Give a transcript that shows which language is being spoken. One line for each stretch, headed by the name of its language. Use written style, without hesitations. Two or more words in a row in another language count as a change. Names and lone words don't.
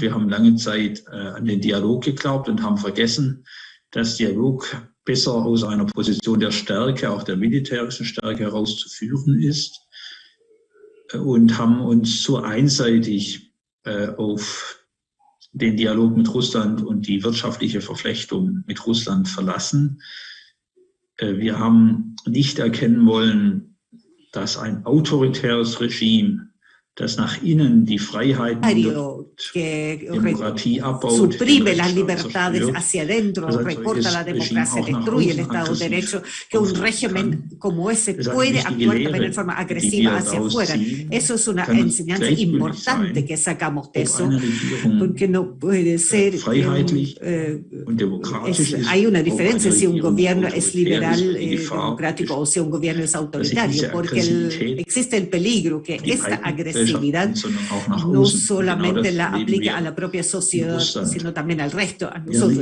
German: Wir haben lange Zeit an den Dialog geglaubt und haben vergessen, dass Dialog besser aus einer Position der Stärke, auch der militärischen Stärke herauszuführen ist, und haben uns zu einseitig auf den Dialog mit Russland und die wirtschaftliche Verflechtung mit Russland verlassen. Wir haben nicht erkennen wollen, dass ein autoritäres Regime, das nach innen die Freiheiten
Spanish: que
German: Demokratie abbaut,
Spanish: suprime las libertades hacia adentro, recorta la democracia, destruye el Estado de Derecho, que un régimen como ese puede actuar también de forma agresiva hacia afuera. Eso es una enseñanza importante que sacamos de eso, porque no puede ser hay una diferencia si un gobierno es liberal, democrático, o si un gobierno es autoritario, porque existe el peligro que esta agresividad no solamente la aplica a la propia sociedad, sino también al resto, a nosotros.